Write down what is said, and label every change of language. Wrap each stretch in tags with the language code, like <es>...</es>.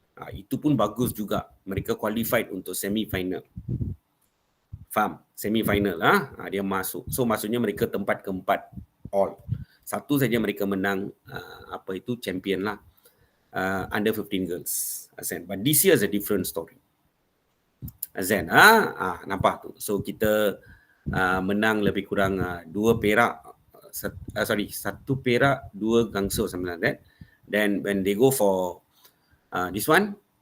<ms>Itu pun bagus juga. Mereka qualified untuk semi-final. Faham? Semi-final. Dia masuk. So maksudnya mereka tempat keempat all. Satu saja mereka menang champion lah. Under 15 girls. Azan.</ms> <en>But this year is a different story.</en> <ms>Azan. Nampak tu. So kita menang lebih kurang 2 perak. 1 perak, 2 gangso</ms> <en>something like that. Then when they go for this one,</en>